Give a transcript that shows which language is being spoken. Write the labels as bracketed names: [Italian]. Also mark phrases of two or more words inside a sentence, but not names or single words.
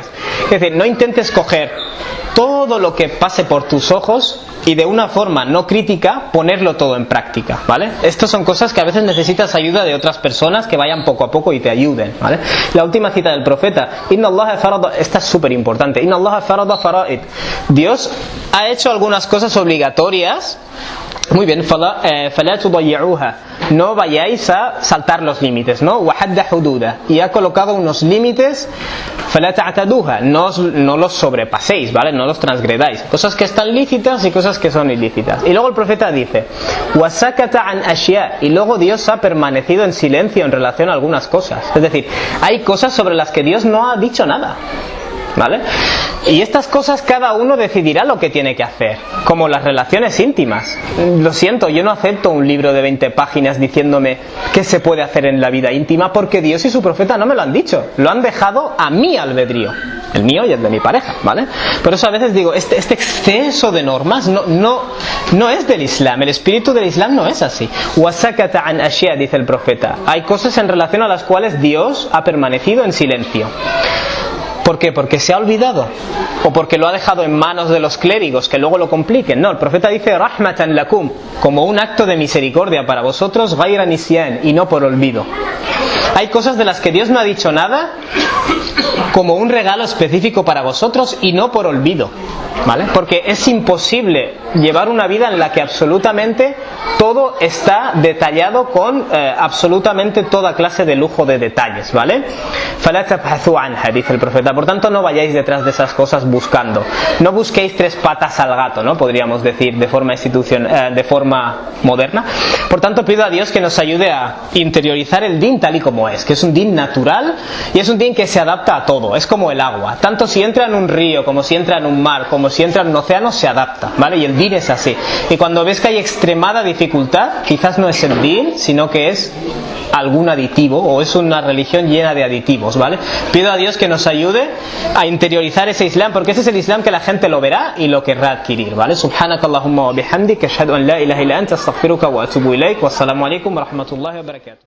[Spanish] Es decir, no intentes coger todo lo que pase por tus ojos y de una forma no crítica ponerlo todo en práctica, ¿vale? Estas son cosas que a veces necesitas ayuda de otras personas que vayan poco a poco y te ayuden, ¿vale? La última cita del profeta, [Arabic] إن الله فرض, [Spanish] esta es súper importante, [Arabic] إن الله فرض فرائض. [Spanish] Dios ha hecho algunas cosas obligatorias. Muy bien, [Arabic] فَلَا تُضَيِّعُوهَا, [Spanish] no vayáis a saltar los límites, ¿no? [Arabic] وَحَدَّ حُدُودَ, [Spanish] y ha colocado unos límites, [Arabic] فَلَا تَعْتَدُوهَا, [Spanish] no los sobrepaséis, ¿vale? No los transgredáis. Cosas que están lícitas y cosas que son ilícitas. Y luego el profeta dice, [Arabic] وَسَكَتَ عَنْ أَشْيَاء, [Spanish] y luego Dios ha permanecido en silencio en relación a algunas cosas. Es decir, hay cosas sobre las que Dios no ha dicho nada, ¿vale? Y estas cosas cada uno decidirá lo que tiene que hacer, como las relaciones íntimas. Lo siento, yo no acepto un libro de 20 páginas diciéndome qué se puede hacer en la vida íntima, porque Dios y su profeta no me lo han dicho, lo han dejado a mi albedrío, el mío y el de mi pareja, ¿vale? Por eso a veces digo, este exceso de normas no es del Islam, el espíritu del Islam no es así. [Arabic] وسكت عن أشياء, [Spanish] dice el profeta, hay cosas en relación a las cuales Dios ha permanecido en silencio. ¿Por qué? ¿Porque se ha olvidado? ¿O porque lo ha dejado en manos de los clérigos que luego lo compliquen? No, el profeta dice [Arabic] رحمة لكم, [Spanish] como un acto de misericordia para vosotros, [Arabic] غير نسيان, [Spanish] y no por olvido. Hay cosas de las que Dios no ha dicho nada como un regalo específico para vosotros y no por olvido, ¿vale? Porque es imposible llevar una vida en la que absolutamente todo está detallado con absolutamente toda clase de lujo de detalles, ¿vale? [Arabic] فَلَا تَبْحَثُوا عَنْهَا, [Spanish] dice el profeta. Por tanto, no vayáis detrás de esas cosas buscando. No busquéis 3 patas al gato, ¿no? Podríamos decir de forma moderna. Por tanto, pido a Dios que nos ayude a interiorizar el din tal y como es, que es un din natural y es un din que se adapta a todo. Es como el agua. Tanto si entra en un río, como si entra en un mar, como si entra en un océano, se adapta, ¿vale? Y el din es así. Y cuando ves que hay extremada dificultad, quizás no es el din, sino que es algún aditivo, o es una religión llena de aditivos, ¿vale? Pido a Dios que nos ayude a interiorizar ese Islam, porque ese es el Islam que la gente lo verá y lo querrá adquirir, ¿vale? [Arabic] سبحانك اللهم وبحمدك أشهد أن لا إله إلا أنت أستغفرك وأتوب إليك والسلام عليكم ورحمة الله وبركاته.